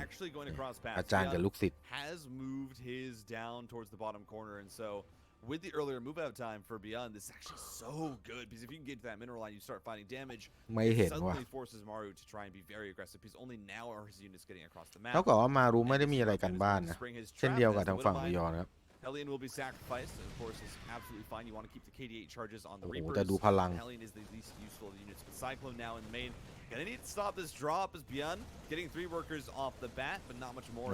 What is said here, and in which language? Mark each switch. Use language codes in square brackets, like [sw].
[en] actually going across paths. [th] อาจารย์กับลูกศิษย์ [en] has moved his down towards the bottom corner, and so with the earlier move out time for Byun, this is actually so good because if you can get to that mineral line, you start finding damage. [th] ไม่เห็นว่ะ [en] suddenly forces Maru to try and be very aggressive because only now are his units getting across the map. [th] เท่ากับว่ามารุไม่ได้มีอะไรกันบ้านนะเช่นเดียวกับทางฝั่งวิยอนครับ [en] Hellion will be sacrificed, and of course is absolutely fine. You want to keep the KD8 charges on the Reapers. [th] แต่ดูพลัง [en] Hellion is the least useful of the units, but Cyclone now in the main. Gonna need to stop this drop as Byun getting 3 workers off the bat, but not much more.